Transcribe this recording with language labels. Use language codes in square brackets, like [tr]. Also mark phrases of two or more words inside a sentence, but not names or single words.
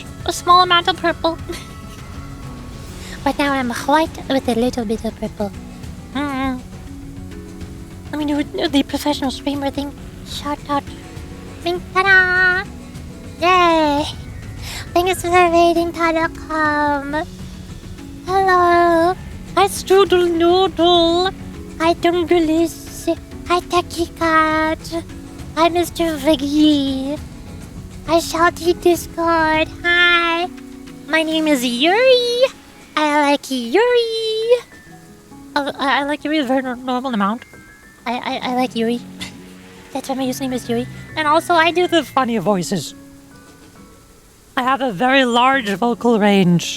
[en] A small amount of purple. But now I'm white with a little bit of purple. Let me do the professional streamer thing. Shout out. Bing, ta-da! Yay! Thanks for rating Tadocom. Hello. Hi Strudel Noodle. Hi Dungulis. Hi Techie Cat. Hi Mr. Viggy. Hi Shouty Discord. Hi. My name is Yuri. I like Yuri. I like Yuri a very normal amount. I like Yuri. That's why my username is Yuri. And also I do the funny voices. I have a very large vocal range.